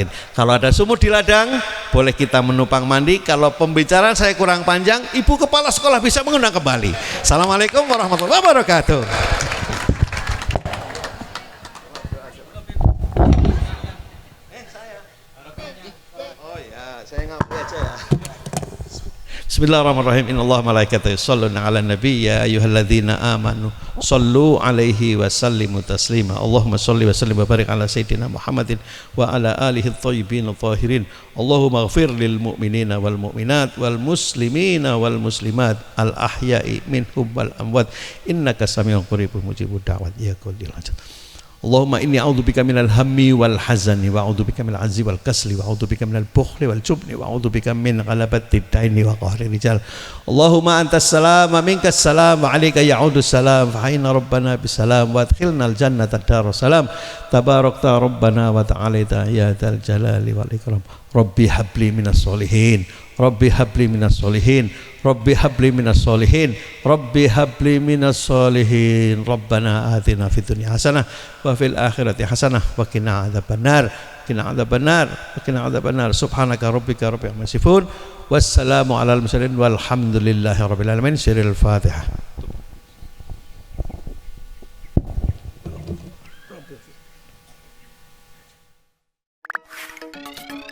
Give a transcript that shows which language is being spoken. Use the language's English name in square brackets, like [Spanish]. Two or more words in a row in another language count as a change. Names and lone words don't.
[Indonesian] Kalau ada sumur di ladang, boleh kita menumpang mandi. Kalau pembicaraan saya kurang panjang, ibu kepala sekolah bisa mengundang kembali. [Arabic] السلام عليكم ورحمة الله وبركاته. [Indonesian] Oh ya, saya ngapain aja ya. [Arabic] بسم الله الرحمن الرحيم. إن الله ملائكته يصلون على النبي يا أيها الذين آمنوا صلوا عليه وسلموا تسليما. اللهم صل وسلم وبارك على سيدنا محمد وعلى آله طيبين طاهرين. اللهم اغفر للمؤمنين والمؤمنات والمسلمين والمسلمات الأحياء منهم والأموات إنك سميع قريب مجيب الدعوات يا قاضي حاجات. اللهم إني أعوذ بك من الهم والحزن وأعوذ بك من العجز والكسل وأعوذ بك من البخل والجبن وأعوذ بك من غلبة الدين وقهر رجال. اللهم أنت السلام ومنك السلام وعليك يعود السلام فحينا ربنا بالسلام وأدخلنا الجنة دار السلام تباركت ربنا وتعاليت يا ذا الجلال والإكرام. رب هب لي من الصالحين، رب هب لي من الصالحين، رب هب لي من الصالحين، رب هب لي من الصالحين. ربنا آتنا في الدنيا حسنة وفي الآخرة حسنة وقنا عذاب النار، قنا عذاب النار، وقنا عذاب النار. سبحانك ربك رب العزة يصفون، والسلام على المرسلين والحمد لله رب العالمين. سر الفاتحة.